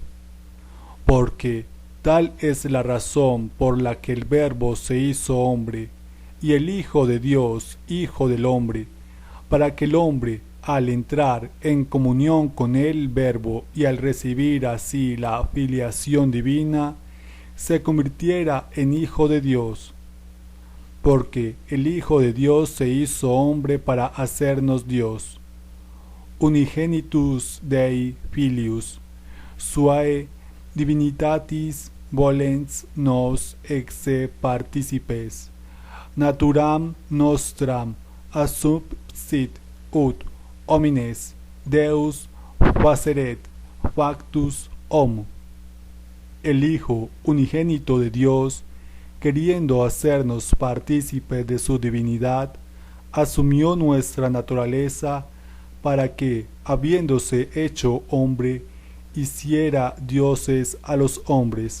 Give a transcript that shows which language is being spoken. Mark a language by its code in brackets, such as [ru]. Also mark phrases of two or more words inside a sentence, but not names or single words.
[es] Porque tal es la razón por la que el Verbo se hizo hombre, y el Hijo de Dios, Hijo del hombre, para que el hombre, al entrar en comunión con el Verbo y al recibir así la filiación divina, se convirtiera en Hijo de Dios. Porque el Hijo de Dios se hizo hombre para hacernos Dios. [la] unigenitus Dei filius, suae divinitatis volens nos exe participes, naturam nostram assumpsit ut homines Deus faceret factus homo. [es] El Hijo unigénito de Dios, queriendo hacernos partícipes de su divinidad, asumió nuestra naturaleza para que, habiéndose hecho hombre, hiciera dioses a los hombres.